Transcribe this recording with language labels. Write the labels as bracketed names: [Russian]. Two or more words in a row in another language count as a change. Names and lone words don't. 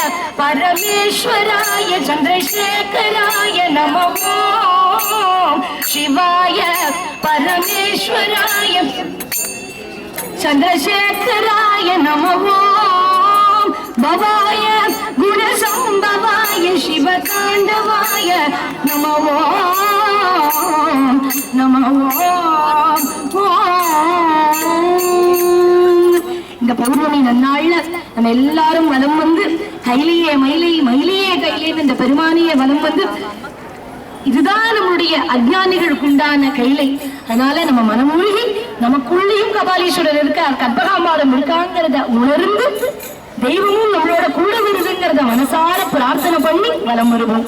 [Sanskrit] परमेश्वराय चंद्रशेखराय नमः ओम शिवाय परमेश्वराय चंद्रशेखराय नमः ओम भवाय गुणसंभवाय शिवतांडवाय नमः ओम नमः ओम। [Tamil] இந்த பௌர்ணமி நன்னாள்ல நம்ம எல்லாரும் வலம் வந்து கையிலேயே மயிலை மயிலையே கையிலேன்னு இந்த பெருமானிய வலம் வந்து இதுதான் நம்மளுடைய அஜ்ஞானிகளுக்கு உண்டான கைலை. அதனால நம்ம மனமூழ்கி நமக்குள்ளேயும் கபாலீஸ்வரர் இருக்கார், கற்பகாம்பாளம் இருக்காங்கிறத உணர்ந்து தெய்வமும் நம்மளோட கூட வருதுங்கிறத மனசார பிரார்த்தனை பண்ணி வலம் வருவோம்.